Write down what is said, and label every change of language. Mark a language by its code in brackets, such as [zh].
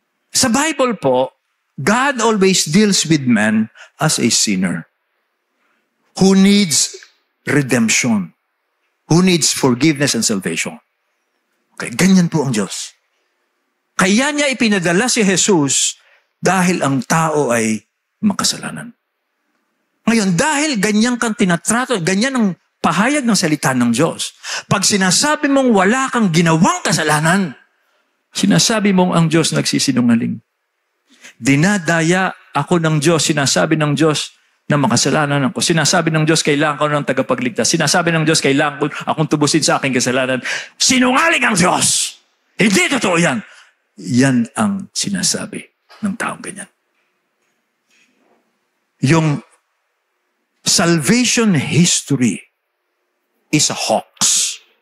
[tl] Sa Bible po, [en] God always deals with man as a sinner who needs redemption, who needs forgiveness and salvation. [tl] Okay, ganyan po ang Diyos. Kaya niya ipinadala si Jesus dahil ang tao ay makasalanan. Ngayon, dahil ganyan kang tinatrato, ganyan ang pahayag ng salita ng Diyos. Pag sinasabi mong wala kang ginawang kasalanan, sinasabi mong ang Diyos nagsisinungaling. Dinadaya ako ng Diyos, sinasabi ng Diyos na makasalanan ako. Sinasabi ng Diyos, kailangan ko ng tagapagligtas. Sinasabi ng Diyos, kailangan ko akong tubusin sa aking kasalanan. Sinungaling ang Diyos! Hindi totoo yan. Yan ang sinasabi ng taong ganyan. [en] Yung salvation history is a hoax.